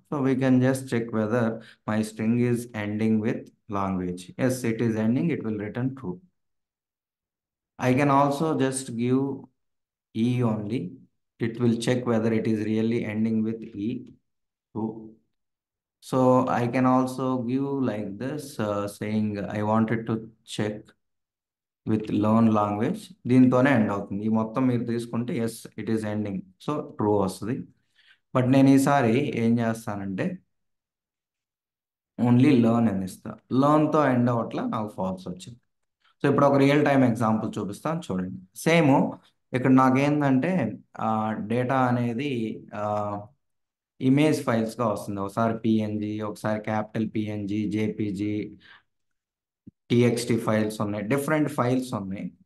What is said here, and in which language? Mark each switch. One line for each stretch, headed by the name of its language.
English: So we can just check whether my string is ending with language. Yes, it is ending, it will return true. I can also just give E only. It will check whether it is really ending with E. True. So I can also give like this, saying I wanted to check with learn language.
Telugu: దీంతోనే end అవుతుంది, ఈ మొత్తం మీరు తీసుకుంటే
English: yes it is ending, so true
Telugu: వస్తుంది. But నేను ఈసారి ఏం చేస్తానంటే ఓన్లీ లర్న్ అని ఇస్తా, లర్న్తో ఎండ్ అవ్వట్ల, నాకు ఫాల్స్ వచ్చింది. సో ఇప్పుడు ఒక రియల్ టైం ఎగ్జాంపుల్ చూపిస్తాను చూడండి. సేమ్ ఇక్కడ నాకేందంటే డేటా అనేది ఇమేజ్ ఫైల్స్గా వస్తుంది, ఒకసారి పిఎన్జి, ఒకసారి capital PNG, JPG, TXT files ఉన్నాయి, డిఫరెంట్ ఫైల్స్ ఉన్నాయి.